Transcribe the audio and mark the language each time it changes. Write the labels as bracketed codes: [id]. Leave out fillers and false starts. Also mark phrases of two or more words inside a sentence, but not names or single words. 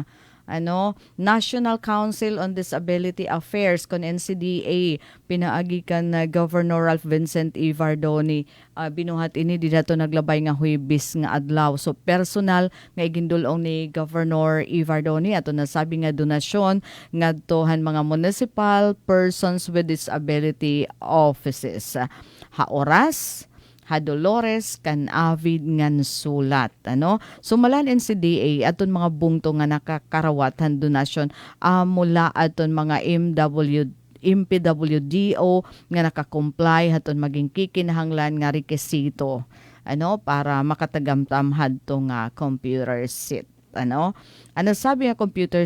[war] National Council on Disability Affairs kon NCDA pinaagikan na Governor Ralph Vincent E. Vardoni binuhat ini di dato naglabay nga Huwebes nga adlaw so personal nga igindulong ni Governor E. Vardoni ato nasabi nga donasyon ngadtohan mga municipal persons with disability offices ha oras ha Dolores kan avid ngan sulat sumalan NCDA aton mga bungto nga nakakarawatan donasyon mula aton mga MPWDO nga nakakomply haton maging kikinahanglan nga rekisito para makatagamtam hadto nga computer set sabi nga computer